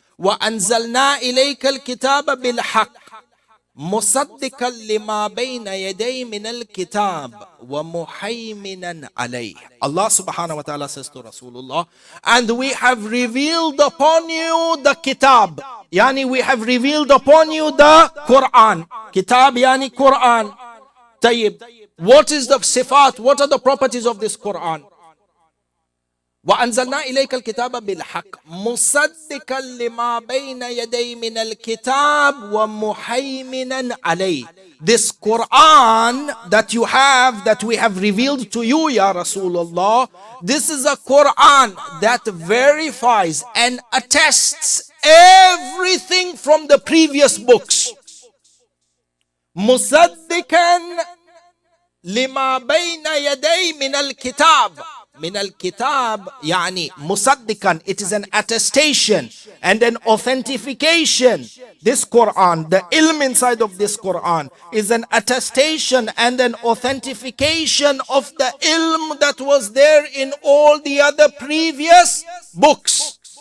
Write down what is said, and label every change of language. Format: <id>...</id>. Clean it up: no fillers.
<ar>وَأَنزَلْنَا إِلَيْكَ الْكِتَابَ بِالْحَقِّ مصدقا لما بين يدي من الكتاب ومهيمنا عليه.</ar> <en>Allah subhanahu wa ta'ala says to Rasulullah, and we have revealed upon you the kitab. Yani we have revealed upon you the Quran. Kitab yani Quran. Tayyib. What is the sifat? What are the properties of this Quran?</en> <ar>وأنزلنا إليك الكتاب بالحق مصدقا لما بين يدي من الكتاب ومهيمنا عليه.</ar> <en>This Quran that you have, that we have revealed to you, Ya Rasulullah, this is a Quran that verifies and attests everything from the previous books.</en> <ar>مصدقا لما بين يدي من الكتاب. من الكتاب يعني مصدقا,</ar> <en>it is an attestation and an authentication. This Quran, the ilm inside of this Quran is an attestation and an authentication of the ilm that was there in all the other previous books.</en>